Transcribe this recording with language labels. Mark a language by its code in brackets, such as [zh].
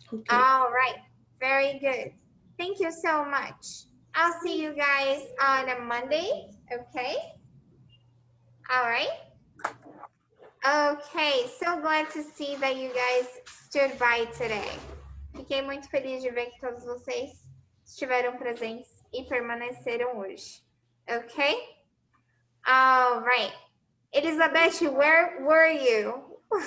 [en] All right, very good. Thank you so much. I'll see you guys on a Monday, okay? All right. Okay, so glad to see that you guys stood by today. [pt] Fiquei muito feliz de ver que todos vocês estiveram presentes e permaneceram hoje. [en] Okay? All right. Elizabeth, where were you?